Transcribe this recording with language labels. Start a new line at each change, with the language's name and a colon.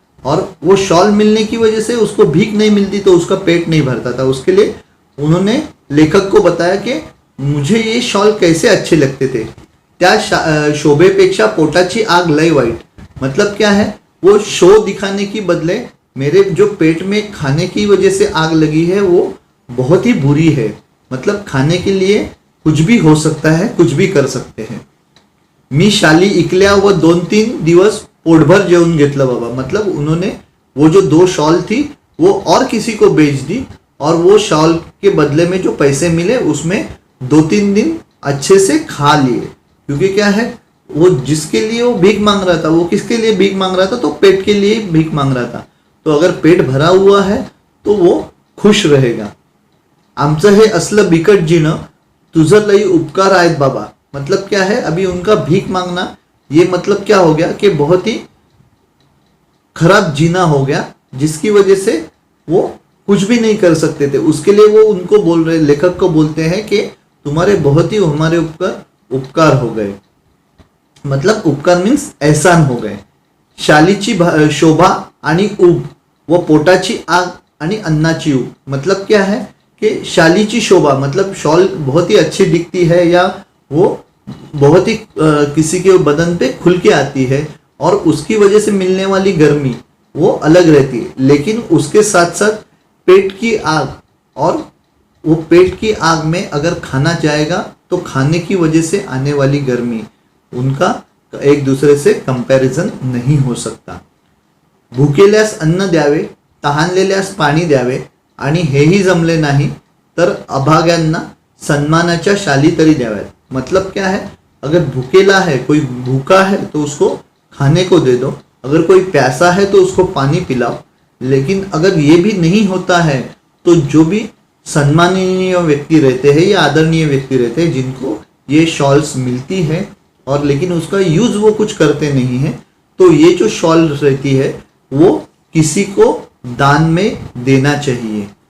Hindi: और वो शॉल मिलने की वजह से उसको भीख नहीं मिलती तो उसका पेट नहीं भरता था. उसके लिए उन्होंने लेखक को बताया कि मुझे ये शॉल कैसे अच्छे लगते थे.
Marathi: त्या शोभेपेक्षा पोटाची आग लय वाईट.
Hindi: मतलब क्या है, वो शो दिखाने की बदले मेरे जो पेट में खाने की वजह से आग लगी है वो बहुत ही बुरी है. मतलब खाने के लिए कुछ भी हो सकता है, कुछ भी कर सकते हैं.
Marathi: मी शाली इकल्या व 2-3 दिवस पोटभर जेवून घेतलं बाबा.
Hindi: मतलब उन्होंने वो जो 2 शॉल थी वो और किसी को बेच दी, और वो शॉल के बदले में जो पैसे मिले उसमें 2-3 दिन अच्छे से खा लिए. क्योंकि क्या है, वो जिसके लिए वो भीख मांग रहा था, वो किसके लिए भीख मांग रहा था, तो पेट के लिए भीख मांग रहा था. तो अगर पेट भरा हुआ है तो वो खुश रहेगा.
Marathi: आमचं हे असलं बिकट जीणं, तुझं लई उपकार आहेत बाबा.
Hindi: मतलब क्या है, अभी उनका भीख मांगना ये मतलब क्या हो गया कि बहुत ही खराब जीना हो गया, जिसकी वजह से वो कुछ भी नहीं कर सकते थे. उसके लिए वो उनको बोल रहे, लेखक को बोलते हैं कि तुम्हारे बहुत ही हमारे उपकार हो गए. मतलब उपकार मीन्स एहसान हो गए.
Marathi: शालीची शोभा आणि ऊब व पोटाची आग आणि अन्नाची ऊब.
Hindi: मतलब क्या है कि
Marathi: शालीची शोभा
Hindi: मतलब शॉल बहुत ही अच्छी दिखती है, या वो बहुत ही किसी के बदन पे खुल के आती है, और उसकी वजह से मिलने वाली गर्मी वो अलग रहती है. लेकिन उसके साथ साथ पेट की आग, और वो पेट की आग में अगर खाना जाएगा तो खाने की वजह से आने वाली गर्मी, उनका एक दूसरे से कंपैरिजन नहीं हो सकता.
Marathi: भुकेल्यास अन्न द्यावे तहानलेल्यास पाणी द्यावे आणि हेही जमले नहीं तर अभाग्यांना सन्मानाच्या शाली तरी द्याव्यात।
Hindi: मतलब क्या है, अगर भूखेला है, कोई भूखा है तो उसको खाने को दे दो, अगर कोई प्यासा है तो उसको पानी पिलाओ। लेकिन अगर ये भी नहीं होता है तो जो भी सम्माननीय व्यक्ति रहते हैं या आदरणीय व्यक्ति रहते हैं जिनको ये शॉल्स मिलती है और लेकिन उसका यूज वो कुछ करते नहीं है, तो ये जो शॉल रहती है वो किसी को दान में देना चाहिए।